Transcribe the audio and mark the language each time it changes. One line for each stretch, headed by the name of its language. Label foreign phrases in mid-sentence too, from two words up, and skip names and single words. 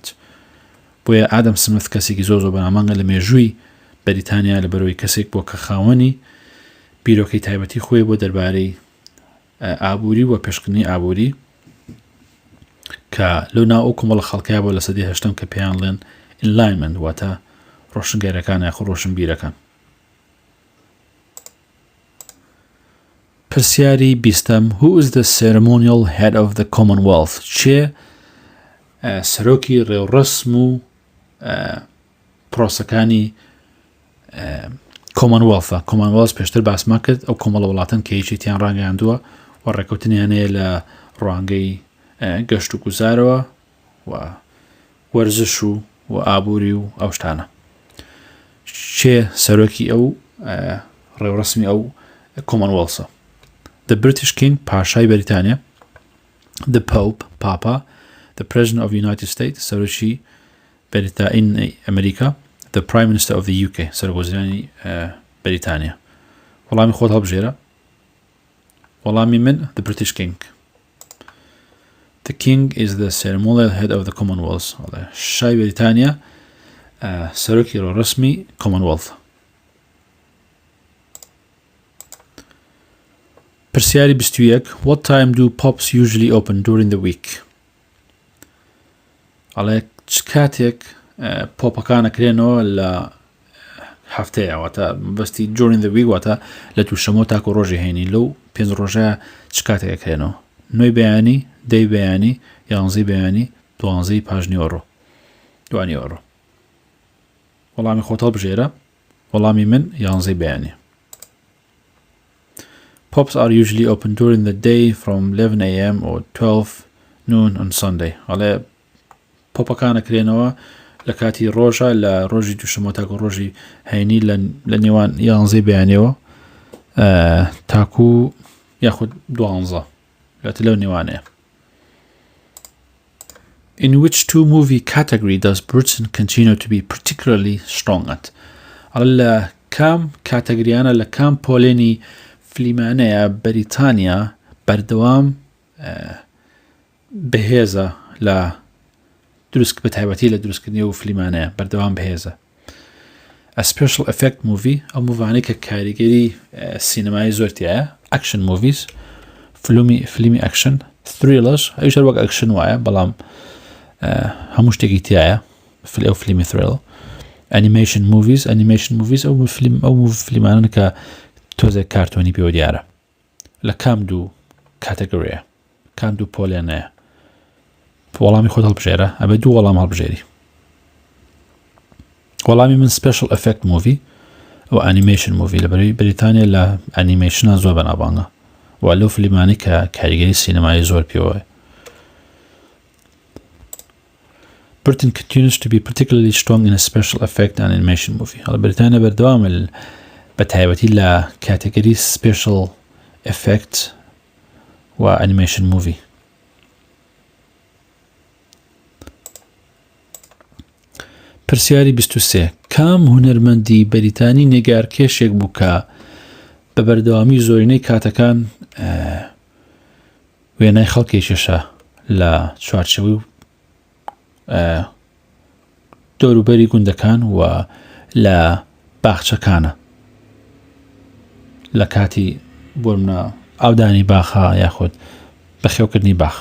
Central Kurdish: بۆیە ئادەم سمیث کەسێکی زۆر بەنامەنگە لە مێژووی بەریتانیا لەبەرەوەی کەسێک بۆ کە خاوەنی بیرۆکەی تایبەتی خۆی بۆ دەربارەی ئابووری و پێشکردنی ئابووری کە لەو ناو ئەو کۆمەڵە خەڵکیە بۆ لە سەدەی 18 کە پێیان لێن enlightenment واتە ڕۆشنگەرەکان یاخود ڕۆشنبیرەکان.
English: پرسیاری 20 Who is the ceremonial head of the Commonwealth?
Central Kurdish: چێ سەرۆکی ڕێوڕەسم و پرۆسەکانی Commonwealth پێشتر باسمان کرد ئەو کۆمەڵە وڵاتن کە هیچیتیان ڕاگەیاندووە و ڕێکەوتنیانەیە لە ڕوانگەی گەشت و گوزارەوە و وەرزش و ئابووری و ئەو شتانە. چێ سەرۆکی ئەو ڕێوڕەسمی ئەو Commonwealth.
English: The British King
Central Kurdish: پاشای بەریتانیا,
English: the Pope Papa, the President of the United States
Central Kurdish: سەرۆکی ئەمریکا,
English: the Prime Minister of the UK
Central Kurdish: سەرۆکوەزیرانی بەریتانیا. وەڵامی خۆت هەڵبژێرە. وەڵامی من
English: the British King. The King is the ceremonial head of the Commonwealth.
Central Kurdish: شای بەریتانیا سەرۆکی ڕۆڕەسمی Commonwealth. پرسیاری 21.
English: What time do pubs usually open during the week?
Central Kurdish: ئەڵێ چ کاتێک پۆپەکان ئەکرێنەوە لە هەفتەیە واتە بەستی
English: during the week
Central Kurdish: واتە لە دووشەمە تاکو ڕۆژی هەینی لەو 5 ڕۆژە چ کاتێک ئەکرێنەوە؟ 9 بەیانی، 10 بەیانی، 11 بەیانی، 12 پاژنی ئۆڕۆ، دوانی ئۆڕۆ. وەڵامی خۆت هەڵبژێرە. وەڵامی من 11 بەیانی.
English: Pubs are usually open during the day from 11 a.m. or 12 noon on Sunday.
Central Kurdish: ئەڵێ پۆپەکان ئەکرێنەوە لە کاتی ڕۆژە لە ڕۆژی دووشەمە تاکو ڕۆژی هەینی لە نێوان 11 بەیانیەوە تاکو یاخود 12 لەتە لەو نێوانەیە.
English: In which two movie category does Britain continue to be particularly strong at?
Central Kurdish: ئەڵێ لە کام کاتەگریانە لە کام پۆلێنی فلیمانەیە بەریتانیا بەردەوام بەهێزە لە دروست بە تایبەتی لە دروستکردنی و فلیمانەیە بەردەوام بەهێزە.
English: A special effect movie
Central Kurdish: ئەو موڤانەی کە کاریگەری سینەمایی زۆرتیایە.
English: Action movies
Central Kurdish: فلیمی ئەکشن. Thrillers ئەویش هەر وەک ئەکشن وایە بەڵام هەموو شتێکی تایە ئەو فلیمی thrill.
English: Animation movies
Central Kurdish: ئەو فلیمانە کە تۆزێک کارتۆنی پێوە دیارە. لە کام دوو کاتەگۆریە کام دوو پۆلێنەیە. وەڵامی خۆت هەڵبژێرە ئەبێ دوو وەڵام هەڵبژێری. وەڵامی من
English: special effect movie
Central Kurdish: ئەو
English: animation movie
Central Kurdish: لەبەرەوەی بەریتانیا لە ئەنیمەیشنە زۆر بەناوبانگە و لەو فلیمانی کە کاریگەری سینەمایی زۆر پێوەیە.
English: Britain continues to be particularly strong in a special effect and animation movie.
Central Kurdish: هەڵە بەریتانیا بەردەوامە بە تایبەتی لە کاتێگەری
English: special effect
Central Kurdish: و
English: animation movie.
Central Kurdish: پرسیاری 23. کام هونەرمەندی بەریتانی نێگارکێشێک بوو کە بە بەردەوامی زۆرینەی کاتەکان وێنای خەڵکێکیشە لە چوارچێوەی دەوروبەری گوندەکان و لە باخچەکانە لە کاتی بۆرمە ئاودانی باخە یاخود بەخێوکردنی باخ.